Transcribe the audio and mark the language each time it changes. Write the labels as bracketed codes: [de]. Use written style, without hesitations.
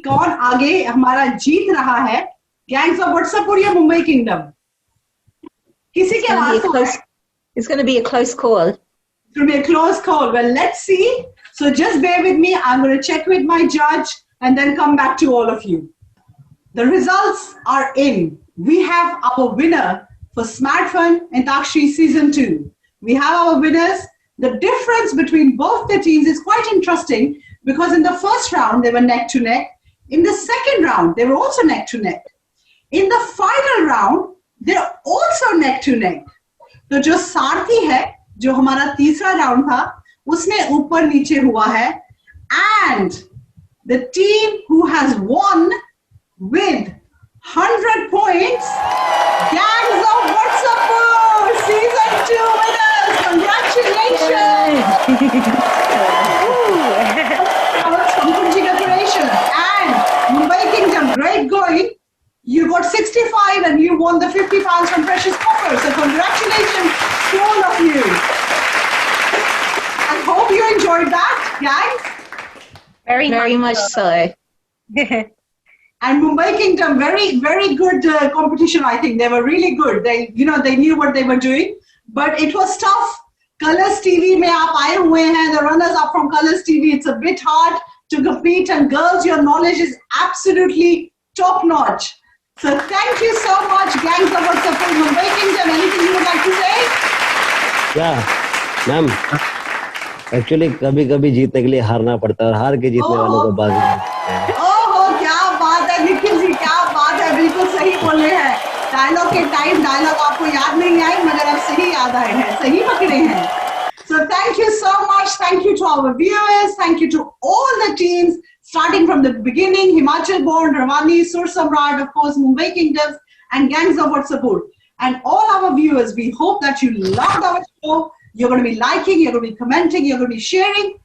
[hi] कौन आगे हमारा जीत रहा है, गैंग्स ऑफ वाट्सएपुर या मुंबई किंगडम? किसी के आवाज तो है? [en] It's going to be a close call. It will be a close call. Well, let's see. So just bear with me. I'm going to check with my judge and then come back to all of you. The results are in. We have our winner for Smartphone Antakshari Season 2. We have our winners. The difference between both the teams is quite interesting because in the first round, they were neck to neck. In the second round, they were also neck to neck. In the final round, they're also neck to neck. [hi] तो जो सारथी है, जो हमारा तीसरा round था, उसमें ऊपर नीचे हुआ है. [en] And the team who has won with 100 points, Gangs of Watsapur, Season 2 winners. Congratulations! Congratulations. And Mumbai Kingdom, great going. You got 65 and you won the 50 pounds from Precious Copper. So congratulations to all of you. I hope you enjoyed that, guys. Very much so. And Mumbai Kingdom, very good competition. I think they were really good. They knew what they were doing, but it was tough. [hi] Colors TV में आप आए हुए हैं. [en] The runners up from Colors TV. It's a bit hard to compete. And girls, your knowledge is absolutely top notch. So thank you so much, Gangs of Watsapur, Mumbai Kingdom. Anything you would like to say? [hi] क्या ma'am actually कभी कभी जीतने के लिए हारना पड़ता है और हार के जीतने वालों को बाजी नहीं है। ओहो, क्या बात है निखिल जी, क्या बात है, बिल्कुल सही बोले हैं. डायलॉग के टाइम डायलॉग आपको याद नहीं आए मगर अब सही याद आए हैं, सही पकड़े हैं. [en] So thank you so much. Thank you to our viewers. Thank you to all the teams, starting from the beginning, Himachal Born, Ravani, Sur Samrat, of course, Mumbai Kingdoms, and Gangs of Watsapur. And all our viewers, we hope that you loved our show. You're going to be liking, you're going to be commenting, you're going to be sharing.